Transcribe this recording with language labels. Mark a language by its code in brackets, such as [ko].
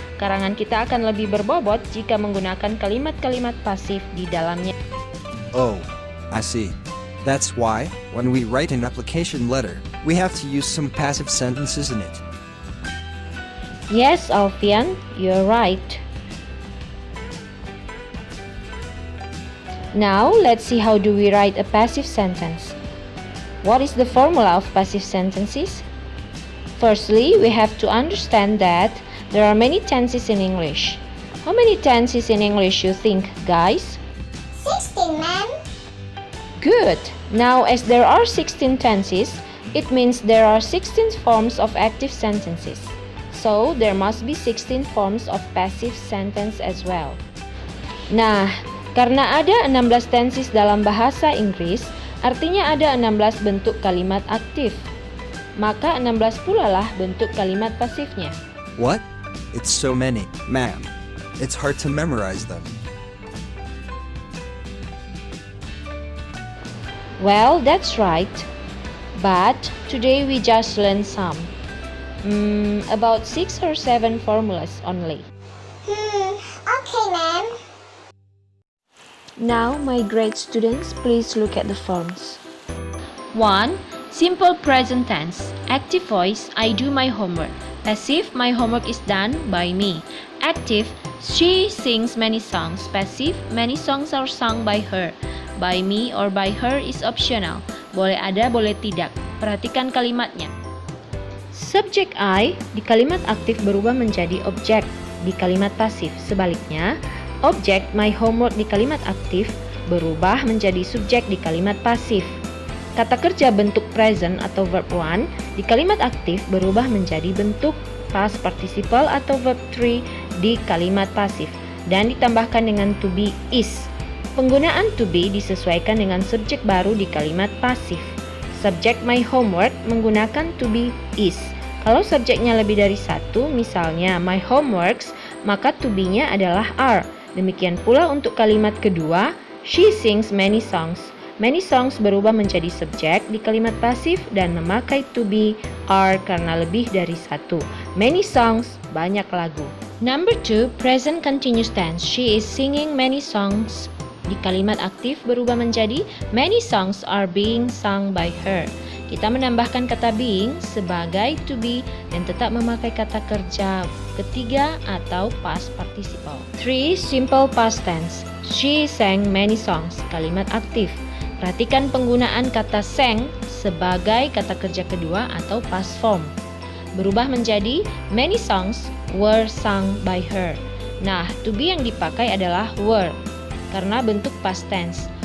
[id] Karangan kita akan lebih berbobot jika menggunakan kalimat-kalimat pasif di dalamnya. [en] Oh, I see. That's why, when we write an application letter, we have to use some passive sentences in it. Yes, Alfian, you're right. Now, let's see how do we write a passive sentence. What is the formula of passive sentences? Firstly, we have to understand that there are many tenses in English. How many tenses in English you think, guys? 16, ma'am. Good! Now, as there are 16 tenses, it means there are 16 forms of active sentences. So, there must be 16 forms of passive sentence as well. [id] Nah, karena ada [en] 16 tenses [id] dalam bahasa Inggris, artinya ada 16 bentuk kalimat aktif. Maka 16 pula lah bentuk kalimat pasifnya. [en] What? It's so many, ma'am. It's hard to memorize them. Well, that's right. But today we just learned some. About 6 or 7 formulas only. Okay, ma'am. Now, my great students, please look at the forms. 1. Simple present tense. Active voice, I do my homework. Passive, my homework is done by me. Active, she sings many songs. Passive, many songs are sung by her. By me or by her is optional. [id] Boleh ada, boleh tidak. Perhatikan kalimatnya. Subjek I di kalimat aktif berubah menjadi objek di kalimat pasif. Sebaliknya, objek [en] my homework [id] di kalimat aktif berubah menjadi subjek di kalimat pasif. Kata kerja bentuk present atau verb 1 di kalimat aktif berubah menjadi bentuk past participle atau verb 3 di kalimat pasif dan ditambahkan dengan to be is. Penggunaan to be disesuaikan dengan subjek baru di kalimat pasif. Subjek my homework menggunakan to be is. Kalau subjeknya lebih dari satu, misalnya [en] my homeworks, [id] maka to be-nya adalah are. Demikian pula untuk kalimat kedua, [en] she sings many songs. Many songs [id] berubah menjadi subjek di kalimat pasif dan memakai to be are karena lebih dari satu. [en] Many songs, [id] banyak lagu. [en] Number 2, present continuous tense. She is singing many songs. [id] Di kalimat aktif berubah menjadi [en] many songs are being sung by her. [id] Kita menambahkan kata being sebagai to be dan tetap memakai kata kerja ketiga atau past participle. 3. [en] Simple past tense. She sang many songs. [id] Kalimat aktif. Perhatikan penggunaan kata sang sebagai kata kerja kedua atau past form. Berubah menjadi [en] many songs were sung by her. [id] Nah, to be yang dipakai adalah were karena bentuk past tense.